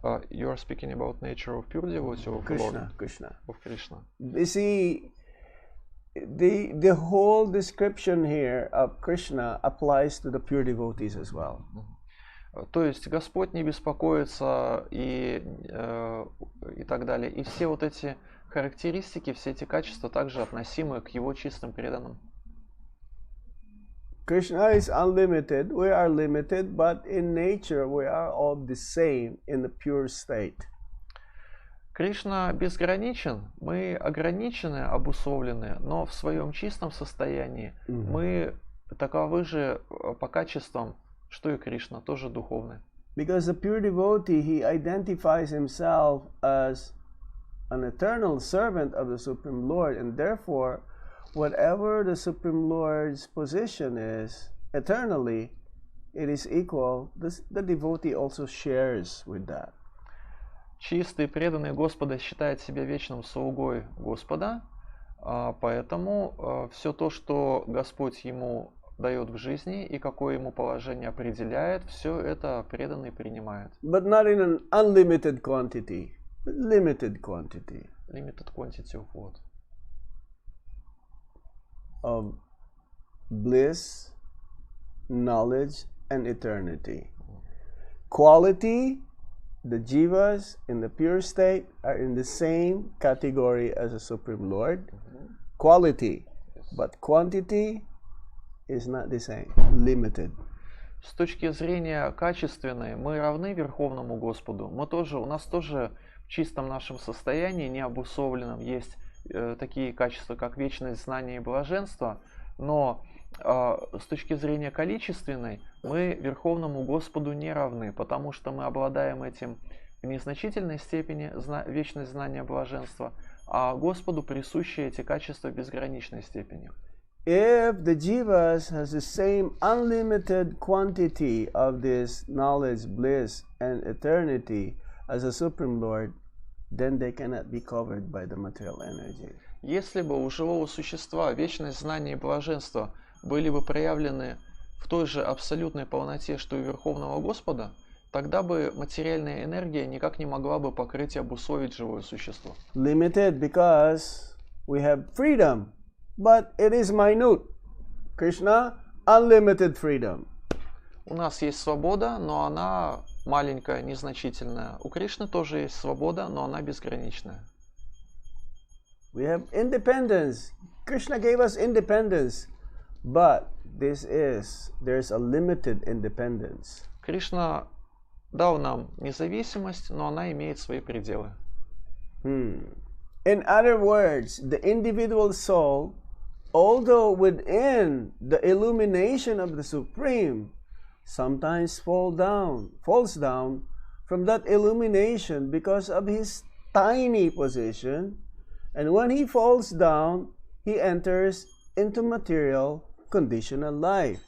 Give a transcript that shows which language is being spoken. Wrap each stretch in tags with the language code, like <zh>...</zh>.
<en>You are speaking about nature of pure devotee of Krishna. Of Krishna. You see, the whole description here of Krishna applies to the pure devotees as well.</en> <ru>То есть Господь не беспокоится и так далее. И все вот эти характеристики, все эти качества также относимы к его чистым преданным.</ru> <en>Krishna is unlimited, we are limited, but in nature we are all the same in the pure state.</en> <ru>Кришна безграничен, мы ограничены, обусловлены, но в своем чистом состоянии мы таковы же по качествам, что и Кришна, тоже духовны.</ru> <en>Because the pure devotee, he identifies himself as an eternal servant of the Supreme Lord, and therefore whatever the Supreme Lord's position is eternally, it is equal. The devotee also shares with that.</en> <ru>Чистый, преданный Господа считает себя вечным слугой Господа, поэтому все то, что Господь ему дает в жизни и какое ему положение определяет, все это преданный принимает.</ru> <en>But not in an unlimited quantity, limited quantity. Limited quantity of what? Of bliss, knowledge, and eternity. Quality, the jivas in the pure state are in the same category as the Supreme Lord. Quality, but quantity is not the same, limited.</en> <ru>С точки зрения качественной, мы равны Верховному Господу. У нас тоже в чистом нашем состоянии, необусловленном, есть такие качества, как вечность, знание и блаженство, но с точки зрения количественной мы Верховному Господу не равны, потому что мы обладаем этим в незначительной степени, вечность, знания, блаженства, а Господу присущи эти качества в безграничной степени.</ru> <en>If the jivas has the same unlimited quantity of this knowledge, bliss, and eternity as the Supreme Lord, then they cannot be covered by the material energy.</en> <ru>Если бы у живого существа вечность, знание и блаженство были бы проявлены в той же абсолютной полноте, что и у Верховного Господа, тогда бы материальная энергия никак не могла бы покрыть и обусловить живое существо.</ru> <en>Limited because we have freedom, but it is minute. Krishna, unlimited freedom.</en> <ru>У нас есть свобода, но она маленькая, незначительная. У Кришны тоже есть свобода, но она безграничная.</ru> <en>We have independence. Krishna gave us independence, but there's a limited independence.</en> <ru>Кришна дал нам независимость, но она имеет свои пределы.</ru> <en>In other words, the individual soul, although within the illumination of the Supreme, sometimes falls down from that illumination because of his tiny position, and when he falls down, he enters into material conditional life.</en>